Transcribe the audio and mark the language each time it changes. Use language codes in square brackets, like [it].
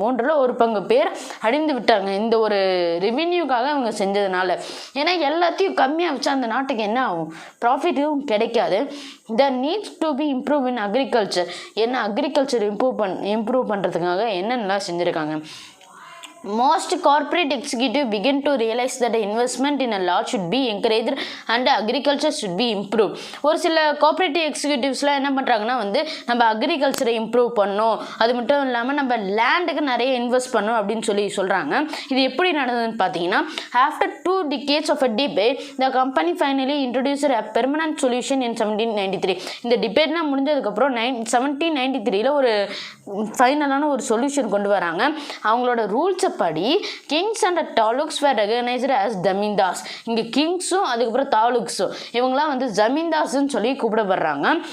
[ta] 1/3 பேர் அழிந்து விட்டாங்க இந்த ஒரு ரெவென்யூக்காக அவங்க செஞ்சதுனால. ஏன்னா எல்லாத்தையும் கம்மியாக வச்சா அந்த நாட்டுக்கு என்ன ஆகும், ப்ராஃபிட்டும் கிடைக்காது. [en] The needs to be improve in agriculture. [ta] என்ன அக்ரிகல்ச்சர் இம்ப்ரூவ் பண்ணுறதுக்காக என்னென்னலாம் செஞ்சுருக்காங்க. [en] Most corporate executives begin to realize that investment in a law should be encouraged and agriculture should be improved. [ta] ஒரு சில கோஆப்ரேட்டிவ் எக்ஸிக்யூட்டிவ்ஸ்லாம் என்ன பண்ணுறாங்கன்னா வந்து நம்ம அக்ரிகல்ச்சரை இம்ப்ரூவ் பண்ணணும், அது மட்டும் இல்லாமல் நம்ம லேண்டுக்கு நிறைய இன்வெஸ்ட் பண்ணணும் அப்படின்னு சொல்கிறாங்க. இது எப்படி நடந்ததுன்னு பார்த்தீங்கன்னா, [en] After 2 decades of a debate, the company finally introduced a permanent solution in 1793. [ta] இந்த டிபேட்லாம் முடிஞ்சதுக்கப்புறம் 1793 ஒரு ஃபைனலான ஒரு சொல்யூஷன் கொண்டு வராங்க. அவங்களோட ரூல்ஸை படி [en] Kings and taluks were recognised as zamindars. [ta] இங்கே கிங்ஸும் அதுக்கப்புறம் தாலுக்ஸும் இவங்களாம் வந்து ஜமீன்தார்ஸ்ன்னு சொல்லி கூப்பிடப்படுறாங்க.